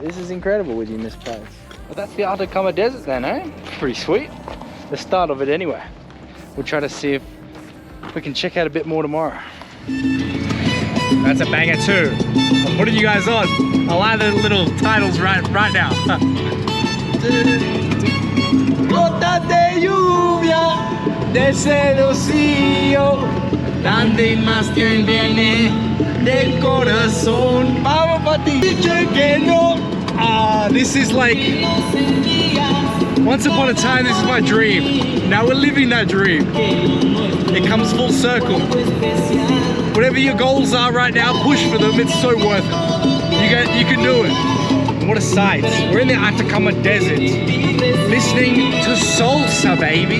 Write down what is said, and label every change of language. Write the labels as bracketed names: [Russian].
[English] This is incredible with you, Miss Paz. But that's the Atacama Desert then, eh? Pretty sweet. The start of it anyway. We'll try to see if we can check out a bit more tomorrow. That's a banger too. I'm putting you guys on. I'll add the little titles right now. [Spanish] Gotas de lluvia desde el rocío, donde más que viene del corazón. Vamos pa' ti. Dice que no. [English] This is like, once upon a time, this is my dream. Now we're living that dream. It comes full circle. Whatever your goals are right now, push for them. It's so worth it. You can do it. What a sight. We're in the Atacama Desert, listening to salsa, baby.